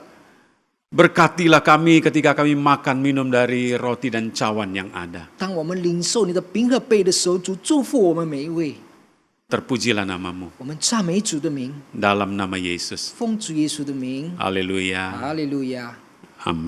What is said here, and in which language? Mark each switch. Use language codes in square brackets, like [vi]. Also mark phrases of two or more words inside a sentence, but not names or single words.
[id] Berkatilah kami ketika kami makan minum dari roti dan cawan yang ada. [zh] 当我们领受你的饼和杯的时候，主祝福我们每一位。 [id] Terpujilah namamu [zh] 我们赞美主的名， [id] dalam nama Yesus. [zh] 奉主耶稣的名， [id] Haleluya. [zh] 哈利路亚， [id] Amin.